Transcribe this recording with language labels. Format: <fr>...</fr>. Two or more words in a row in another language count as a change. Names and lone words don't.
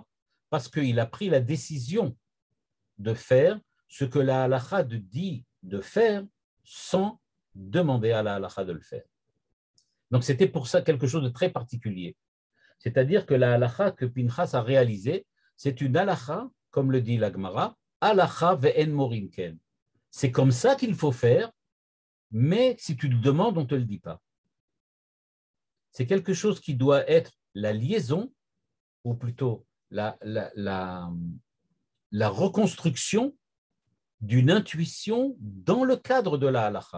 <fr>Parce qu'il a pris la décision de faire ce que la halakha dit de faire sans demander à la halakha de le faire. Donc c'était pour ça quelque chose de très particulier. C'est-à-dire que la halakha que Pinchas a réalisée, c'est une halakha, comme le dit la Gemara,</fr> <he>הלכה ואין מורין כן.</he> <fr>C'est comme ça qu'il faut faire, mais si tu le demandes, on ne te le dit pas. C'est quelque chose qui doit être la liaison, ou plutôt la reconstruction d'une intuition dans le cadre de la halakha.</fr>